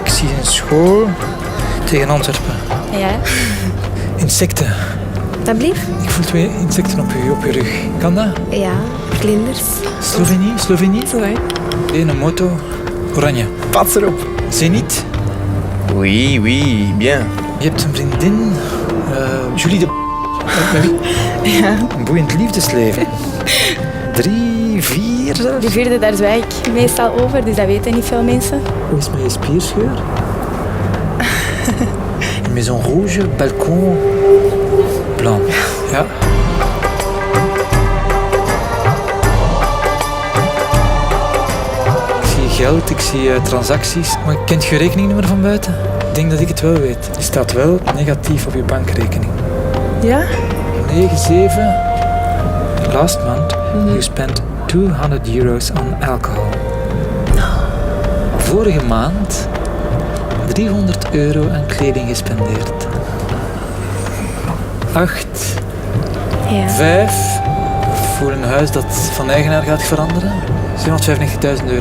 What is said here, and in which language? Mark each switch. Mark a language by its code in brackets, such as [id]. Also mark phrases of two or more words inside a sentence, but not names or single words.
[nl] Ik zie een school tegen Antwerpen. Ja, Insecten. dat blieft? Ik voel 2 insecten op je rug. Kan dat? Ja, vlinders. Slovenie? Zo hè. Een moto. Oranje. Pats erop. Zenit. [fr] Oui, oui, bien. [nl] Je hebt een vriendin. Julie de... Met wie? Ja. Een boeiend liefdesleven. 3, 4 zelfs. Die vierde, daar zwijg ik meestal over, dus dat weten niet veel mensen. Hoe is het met je spierscheur? [fr] Une maison rouge, balcon blanc. [nl] Ja. Ik zie geld, ik zie transacties. Maar kent je rekeningnummer van buiten? Ik denk dat ik het wel weet. Die staat wel negatief op je bankrekening. Ja? 97. [en] Last month you spent €200 on alcohol. [nl] Vorige maand €300 aan kleding gespendeerd. 8. Ja. 5. Voor een huis dat van eigenaar gaat veranderen. €795.000.